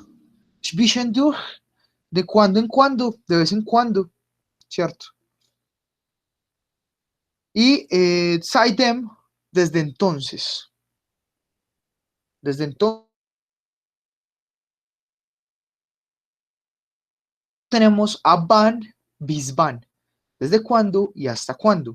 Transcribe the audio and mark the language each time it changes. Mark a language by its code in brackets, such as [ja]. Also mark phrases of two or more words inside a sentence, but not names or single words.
[es] Zwischendurch, de cuando en cuando, de vez en cuando, ¿cierto? Y seitdem, desde entonces. Desde entonces tenemos [de] ab wann bis wann. [es] ¿Desde cuándo y hasta cuándo?